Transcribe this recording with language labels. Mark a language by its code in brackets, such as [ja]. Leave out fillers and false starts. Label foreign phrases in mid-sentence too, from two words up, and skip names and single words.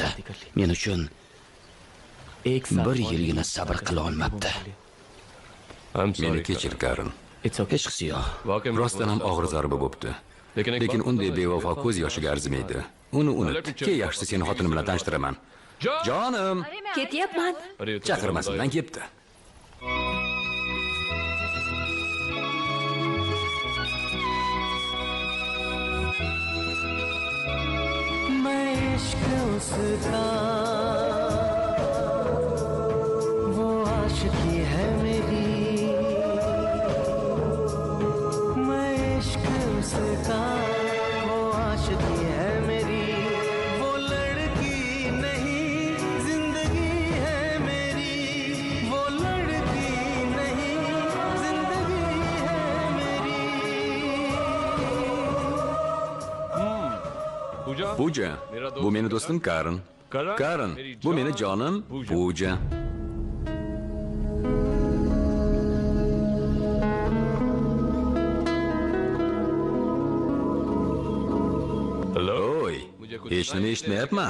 [uz] Men uchun 1 yilgina sabr qila olmabdi. Meni kechir, Karin. Hech qisi yo'q. Rostdan ham og'ir zarba bo'pti. Lekin unday bevafo ko'z yoshiga arzimaydi. Uni unut. Keyin yaxshisi seni xotinim bilan tanishtiraman. Jonim, Ketyapman. chaqirmasimdan ketdi. [hi] मैं इश्क उसका वो आशिकी है मेरी, मैं इश्क उसका वो आशिकी है मेरी, वो लड़की नहीं जिंदगी है मेरी, वो लड़की नहीं जिंदगी है मेरी। [uz] Puja, bu meni do'stim Karin. Karin, bu meni jonim Puja. Oy, hech nima eshitmayapman.